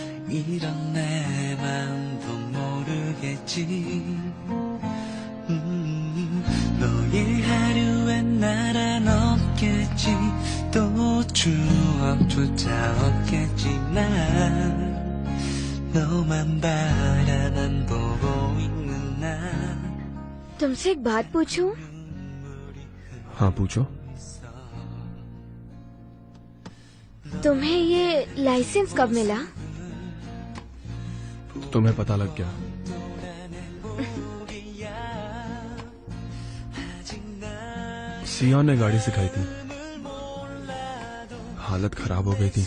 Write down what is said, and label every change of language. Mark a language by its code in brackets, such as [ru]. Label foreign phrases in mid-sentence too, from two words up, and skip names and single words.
[ko] 이런 내 마음도 모르겠지. 너의 하루엔 나란 없겠지. 또 추억조차 없겠지만 너만 바라만 보고 있는 나. [hi] तुमसे एक बात पूछूं? हाँ पूछो। तुम्हें ये लाइसेंस कब मिला? तुम्हें पता लग गया? सिया ने गाड़ी सिखाई थी, हालत खराब हो गई थी।